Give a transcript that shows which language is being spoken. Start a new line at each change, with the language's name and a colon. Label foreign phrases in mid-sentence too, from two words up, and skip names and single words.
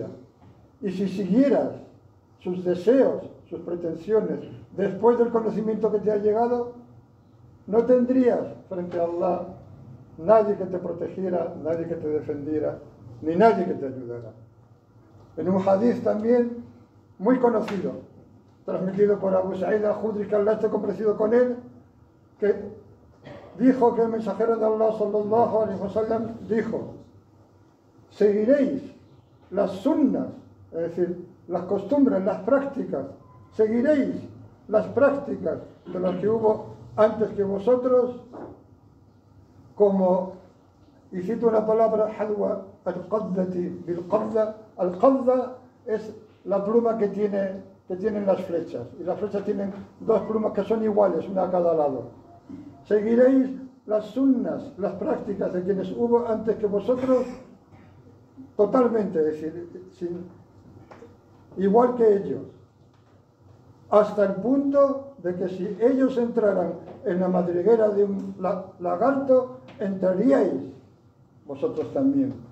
Spanish: Y si siguieras sus deseos, sus pretensiones, después del conocimiento que te ha llegado, no tendrías frente a Allah nadie que te protegiera, nadie que te defendiera, ni nadie que te ayudara. En un hadith también muy conocido, transmitido por Abu Sa'id al-Khudri, que Allah esté complacido con él, que dijo que el mensajero de Allah
Arabic: صلى الله عليه وسلم
Spanish: dijo: seguiréis las sunnas, es decir, las costumbres, las prácticas, seguiréis las prácticas de las que hubo antes que vosotros, como, y cito una palabra,
Arabic: حذو القذة بالقذة.
Spanish: Al-qadda es la pluma que tienen las flechas, y las flechas tienen dos plumas que son iguales, una a cada lado. Seguiréis las sunnas, las prácticas de quienes hubo antes que vosotros, totalmente, es decir, igual que ellos, hasta el punto de que si ellos entraran en la madriguera de un lagarto, entraríais vosotros también.